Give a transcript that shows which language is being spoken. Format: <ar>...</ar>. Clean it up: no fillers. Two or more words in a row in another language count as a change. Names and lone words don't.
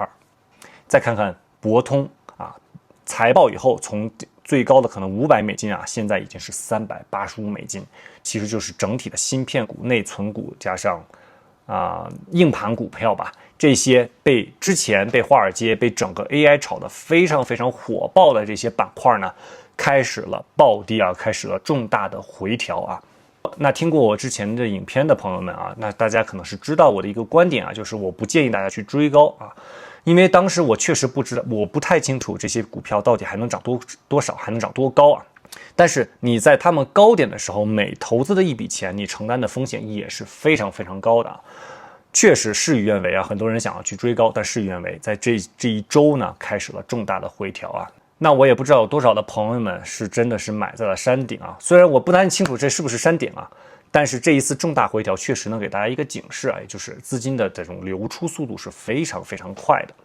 <zh>再看看博通啊，財報以後從最高的可能500美金啊，現在已經是385美金，其實就是整體的芯片股、內存股加上硬盤股票吧，這些之前被華爾街、被整個 AI 炒得非常火爆的這些板塊呢，開始了暴跌啊，開始了重大的回調啊。那聽過我之前的影片的朋友們啊，那大家可能是知道我的一個觀點啊，就是我不建議大家去追高啊，因為當時我確實不知道，我不太清楚這些股票到底還能漲多少，還能漲多高啊。但是你在他們高點的時候，每投資的一筆錢，你承擔的風險也是非常高的啊。確實事與願違啊，很多人想要去追高，但事與願違，在這一周呢，開始了重大的回調啊。那我也不知道有多少的朋友們是真的是買在了山頂啊，虽然我不太清楚這是不是山頂啊，但是這一次重大回調確實能給大家一個警示啊，也就是資金的這種流出速度是非常快的。</zh>